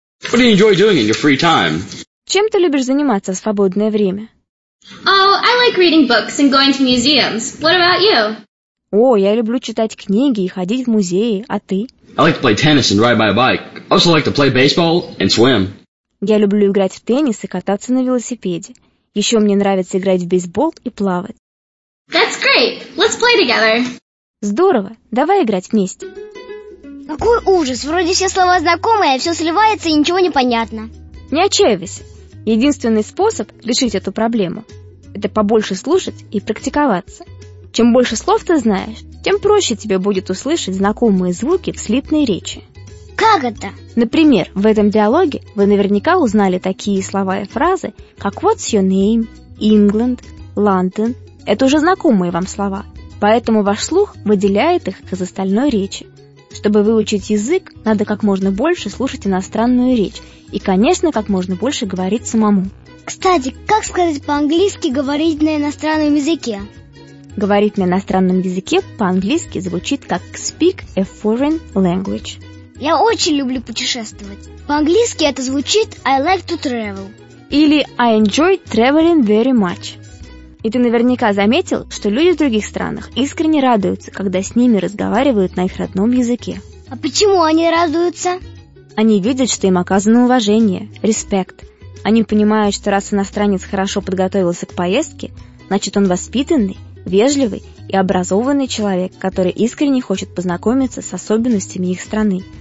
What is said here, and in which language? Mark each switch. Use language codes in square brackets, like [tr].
[en] What do you enjoy doing in your free time? [ru] Чем ты любишь заниматься в свободное время? [en] Oh, I like reading books and going to museums. What about you? [ru] О, я люблю читать книги и ходить в музеи. А ты? [en] I like to play tennis and ride my bike. I also like to play baseball and swim. [ru] Я люблю играть в теннис и кататься на велосипеде. Еще мне нравится играть в бейсбол и плавать. [en] That's great. Let's play together. [ru] Здорово. Давай играть вместе. Какой ужас. Вроде все слова знакомые, все сливается и ничего не понятно. Не отчаивайся. Единственный способ решить эту проблему – это побольше слушать и практиковаться. Чем больше слов ты знаешь, тем проще тебе будет услышать знакомые звуки в слитной речи. Как это? Например, в этом диалоге вы наверняка узнали такие слова и фразы, как [en] «What's your name?», [ru] «England?», «London?». Это уже знакомые вам слова, поэтому ваш слух выделяет их из остальной речи. Чтобы выучить язык, надо как можно больше слушать иностранную речь и, конечно, как можно больше говорить самому. Кстати, как сказать по-английски «говорить на иностранном языке»? «Говорить на иностранном языке» по-английски звучит как [en] «speak a foreign language». [ru] Я очень люблю путешествовать. По-английски это звучит [en] I like to travel. [ru] Или [en] I enjoy traveling very much. [ru] И ты наверняка заметил, что люди в других странах искренне радуются, когда с ними разговаривают на их родном языке. А почему они радуются? Они видят, что им оказано уважение, респект. Они понимают, что раз иностранец хорошо подготовился к поездке, значит он воспитанный, вежливый и образованный человек, который искренне хочет познакомиться с особенностями их страны.